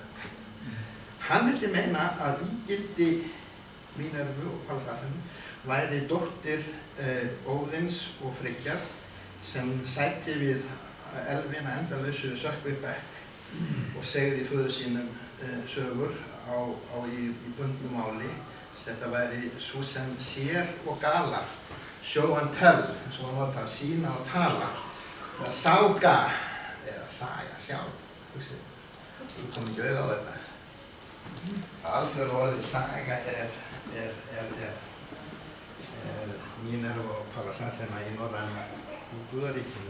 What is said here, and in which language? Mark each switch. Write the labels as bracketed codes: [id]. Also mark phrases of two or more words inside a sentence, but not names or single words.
[is] Hann vildi meina að ígildi Mínervu og Pallas Athenu væri dóttir Óðins og Friggjar sem sætti við elfina endalausu sökkvið bekk og segði föður sínum sögur í bundnu máli. Þetta væri svo sem sér og galar, [en] show and tell, [is] eins og hann var að sína og tala. Eða sága, eða saga, sjá, hugsið, þú kom ekki auðvitað á þetta. Alþjóðlega orðið saga Mínerva og Pallas Athena í norræna guðaríkinu.